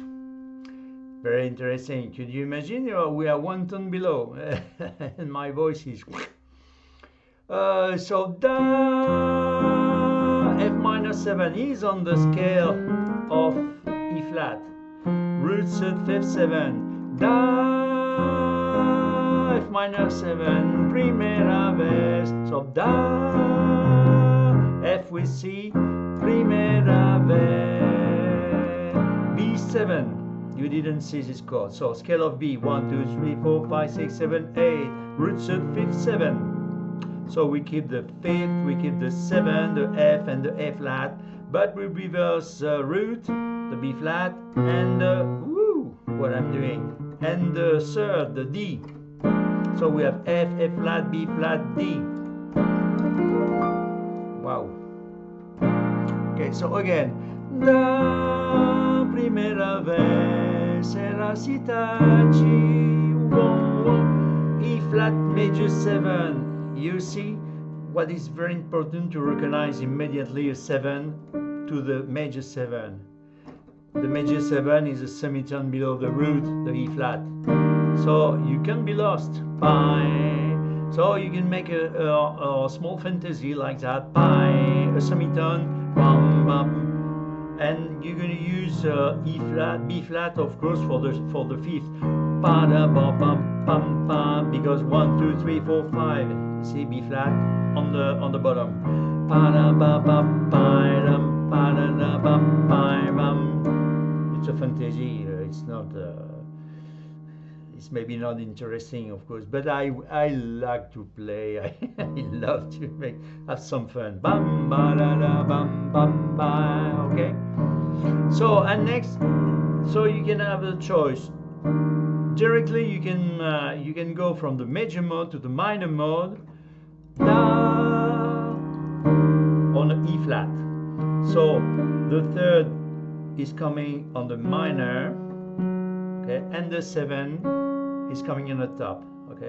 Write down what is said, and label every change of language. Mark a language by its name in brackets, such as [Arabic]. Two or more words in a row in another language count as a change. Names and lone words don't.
[English] Very interesting. Could you imagine? We are one tone below, and my voice is so da. F-7 is on the scale of E flat. Root 5th 7. Da F-7 [Spanish] primera vez. [English] So da F with C [Spanish] primera vez. [English] B7. You didn't see this chord. So scale of B 1 2 3 4 5 6 7 8. Root 5th 7. So we keep the 5th, we keep the 7, the F and the A flat, but we reverse the root, the B flat, and what I'm doing, and the 3rd, the D. So we have F, F flat, B flat, D. Wow. Okay, so again, da [Spanish] primera vez será [English] citaci, E flat major 7. You see what is very important to recognize immediately a 7 to the major 7. The major 7 is a semitone below the root, the E flat. So you can be lost by, so you can make a small fantasy like that by a semitone, bum, bum, and you're going to use E flat, B flat, of course, for the 5th. Pa da ba bum pam pa, because 1 2 3 4 5. See B flat on the bottom. Pa da ba ba pa dum pa da da ba pa bum. It's a fantasy. It's not. It's maybe not interesting, of course, but I like to play. I love to have some fun. Bam ba da da bam bam ba. Okay. So and next, so you can have a choice. Directly, you can go from the major mode to the minor mode, da on the E flat. So the 3rd is coming on the minor, okay, and the 7 is coming on the top, okay.